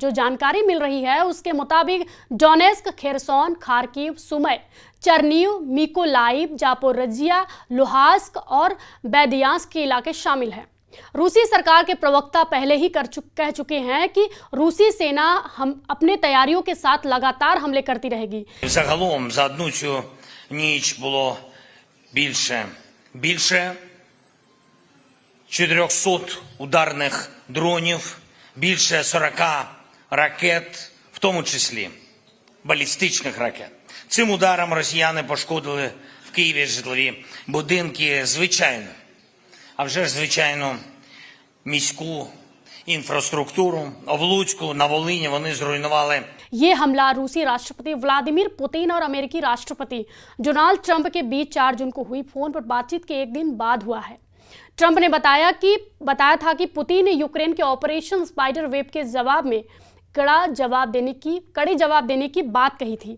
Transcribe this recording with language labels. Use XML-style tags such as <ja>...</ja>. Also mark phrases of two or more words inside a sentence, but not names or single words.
<hi>जो जानकारी मिल रही है उसके मुताबिक डोनेस्क, खेरसोन, खार्किव, सुमै, चर्निव, मिकोलाइव, जापोरिजिया, लुहांस्क और बेदियांस्क के इलाके शामिल हैं। रूसी सरकार के प्रवक्ता पहले ही कह चुके हैं कि रूसी सेना हम अपने तैयारियों के साथ लगातार हमले करती रहेगी।</hi> <uk>Загалом за одну цю ніч було більше 400 ударних дронів, більше 40 ракет, в тому числі балістичних ракет. Цим ударом росіяни пошкодили в Києві житлові будинки, звичайно, а вже ж звичайно міську інфраструктуру. В Луцьку, на Волині вони зруйнували</uk> <hi>ये हमला रूसी राष्ट्रपति व्लादिमीर पुतिन और अमेरिकी राष्ट्रपति डोनाल्ड ट्रंप के बीच 4 जून को हुई फोन पर बातचीत के एक दिन बाद हुआ है। ट्रंप ने बताया था कि पुतिन ने यूक्रेन के ऑपरेशन स्पाइडर वेब के जवाब में कड़े जवाब देने की बात कही थी।</hi>